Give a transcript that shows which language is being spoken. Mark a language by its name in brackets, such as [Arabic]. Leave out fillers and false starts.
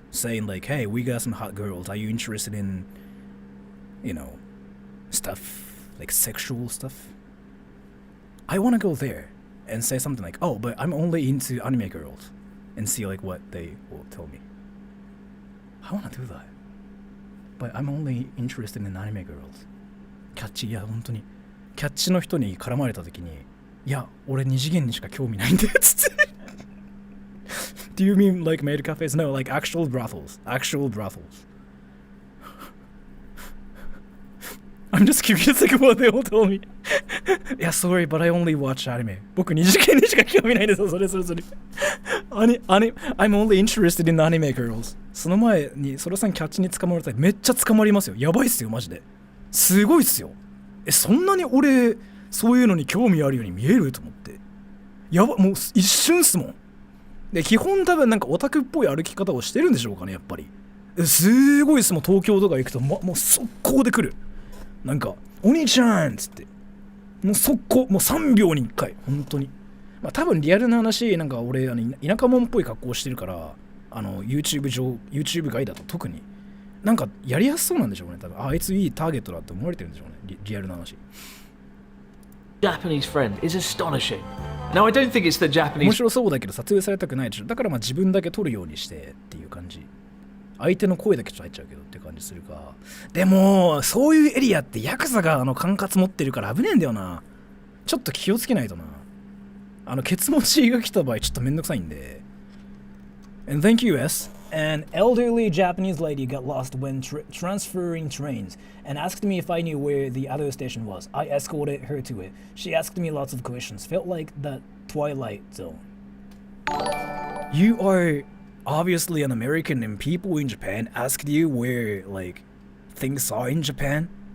[English] Saying like, hey, we got some hot girls. Are you interested in, you know, stuff, like sexual stuff? I want to go there and say something like, oh, but I'm only into anime girls, and see like what they will tell me. I want to do that. But I'm only interested in anime girls. [Japanese] キャッチ、いや本当にキャッチの人に絡まれた時に、いや俺二次元にしか興味ないんだよつって。 [English] Do you mean like maid cafes? No, like actual brothels. Actual brothels. I'm just curious like what they all told me. Yeah, sorry, but I only watch anime. [Japanese] 僕二次元にしか興味ないんですよ。それ。 [English] I'm only interested in anime girls. [Japanese] その前にソロさんキャッチに捕まれたらめっちゃ捕まりますよ。やばいっすよマジで。すごいっすよ。そんなに俺そういうのに興味あるように見えると思って。やば、もう一瞬っすもん。で基本多分なんかオタクっぽい歩き方をしてるんでしょうかねやっぱり。すごいっすもん東京とか行くと、もう速攻で来る。なんかお兄ちゃんっつってもう速攻もう3秒に1回本当に。まあ多分リアルな話なんか俺田舎者っぽい格好してるからYouTube 外だと特になんかやりやすそうなんでしょうね多分。あいついいターゲットだって思われてるんでしょうねリアルな話。 [English] Japanese friend is astonishing. Now I don't think it's the Japanese. [Japanese] 面白そうだけど撮影されたくないでしょ。だからまあ自分だけ撮るようにしてっていう感じ。相手の声だけちょっと入っちゃうけどって感じするか。でもそういうエリアってヤクザが管轄持ってるから危ねえんだよな。ちょっと気をつけないとな。ケツ持ちが来た場合ちょっとめんどくさいんで。 [English] And thank you, S. An elderly Japanese lady got lost when transferring trains and asked me if I knew where the other station was. I escorted her to it. She asked me lots of questions. Felt like the Twilight Zone. You are obviously an American and people in Japan asked you where, like, things are in Japan?